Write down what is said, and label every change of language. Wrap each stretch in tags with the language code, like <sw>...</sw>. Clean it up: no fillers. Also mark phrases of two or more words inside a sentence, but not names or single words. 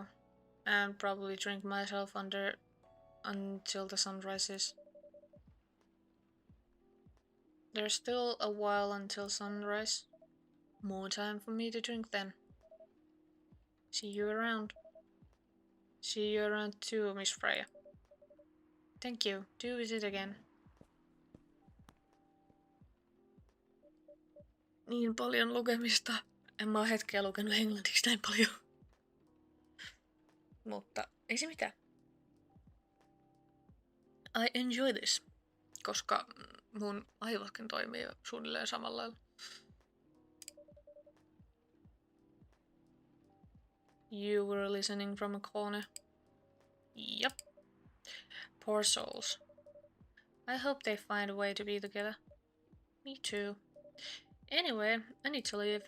<en>And probably drink myself until the sun rises. There's still a while until sunrise. More time for me to drink then. See you around. See you around too, Miss Freya. Thank you. Do visit again.</en> <fi>Niin paljon lukemista. En mä oo hetkeä lukenut englanniksi näin paljon. Mutta ei se mitään.</fi> <en>I enjoy this.</en> <fi>Koska mun aivotkin toimii suunnilleen samalla lailla.</fi> <en>You were listening from a corner. Yep. Poor souls. I hope they find a way to be together. Me too. Anyway, I need to leave.</en>